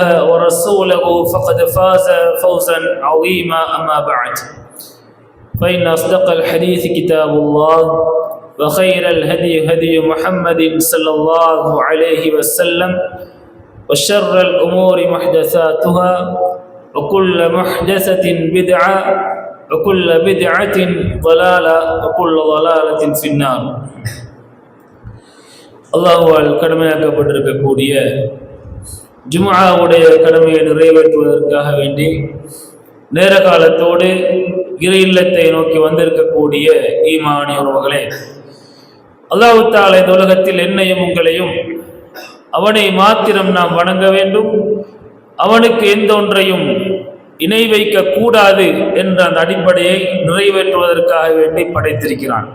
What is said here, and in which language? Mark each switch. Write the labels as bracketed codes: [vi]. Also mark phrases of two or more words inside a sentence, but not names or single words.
[ar] ورسوله فقد فاز فوزا عظيما أما بعد فإن أصدق الحديث كتاب الله وخير الهدي هدي محمد صلى الله عليه وسلم وشر الأمور محدثاتها وكل محدثة بدعة وكل بدعة ضلالة وكل ضلالة في النار [ta] அல்லாஹ்வால் கடமையாக்கப்பட்டிருக்கக்கூடிய ஜும்ஆவுடைய கடமையை நிறைவேற்றுவதற்காக வேண்டி நேர காலத்தோடு இறை இல்லத்தை நோக்கி வந்திருக்கக்கூடிய ஈமானியவர்களே, அல்லாஹ் தஆலா இந்த உலகத்தில் என்னையும் உங்களையும் அவனை மாத்திரம் நாம் வணங்க வேண்டும், அவனுக்கு எந்த ஒன்றையும் இணை வைக்க கூடாது என்ற அந்த அடிப்படையை நிறைவேற்றுவதற்காக வேண்டி படைத்திருக்கிறான்.